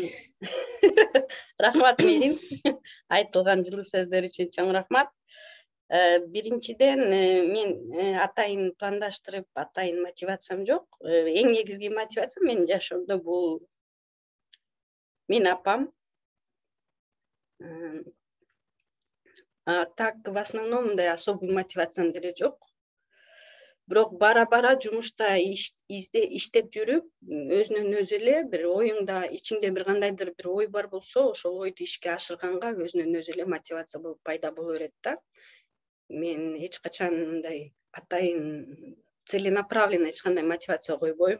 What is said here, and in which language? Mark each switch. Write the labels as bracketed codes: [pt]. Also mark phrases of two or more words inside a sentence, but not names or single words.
[ky] рахмат Мерим айтылган жылуу сөздөр үчүн чоң рахмат. Биринчиден мен атайын пландаштырып атайын мотивациям жок. Эң негизги мотивация менин жашоомдо бул менин апам. [ru] Так в основном [ky] мындай особый мотивациям деле жок. Бирок бара жумушта иштеп жүрүп, өзүнөн өзү эле бир оюңда, ичиңде бир кандайдыр бир ой бар болсо, ошол ойду ишке ашырганга өзүнөн өзү эле мотивация болуп пайда боло берет да. Мен эч качан мындай атайын целенаправленно эч кандай мотивация койбойм.